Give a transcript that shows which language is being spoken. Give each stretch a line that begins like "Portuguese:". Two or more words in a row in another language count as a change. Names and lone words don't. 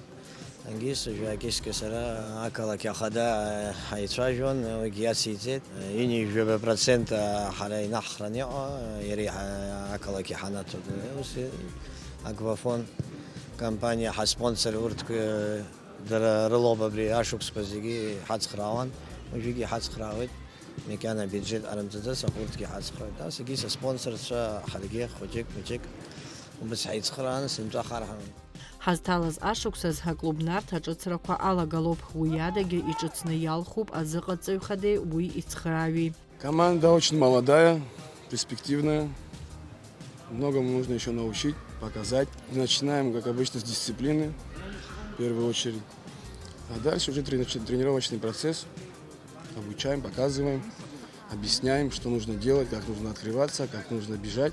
Abkhazian: Ангьыс ажәакьыскьа сара ақалақь Ахада ҳаицәажәон уигьы иациҵеит %1 ҳара инаҳхраны иҟоу иара ақалақь иҳанаҭо ус аквафон компаниа ҳаспонсор урҭ дара рылоуп абри ашықәсқәа зегьы ҳацхраауан уажәыгьы иҳацхраауеит макьана бюджет арымҵаӡац аха урҭгьы иҳацхраауеит ас егьи саспонсорцәа ҳаргьы хәыҷык мыҷык убас ҳаицхраан сынтәа ҳарҳан Ҳазҭалаз ашықәсаз ҳаклуб нарҭ аҿыцрақәа алагалоуп уи адагьы иҿыцны иалхуп азыҟаҵаҩхадеи уи ицхрааҩи.
Russian: Команда очень молодая, перспективная. Многому нужно еще научить, показать. Начинаем, как обычно, с дисциплины, в первую очередь. А дальше уже тренировочный процесс. Обучаем, показываем, объясняем, что нужно делать, как нужно открываться, как нужно бежать.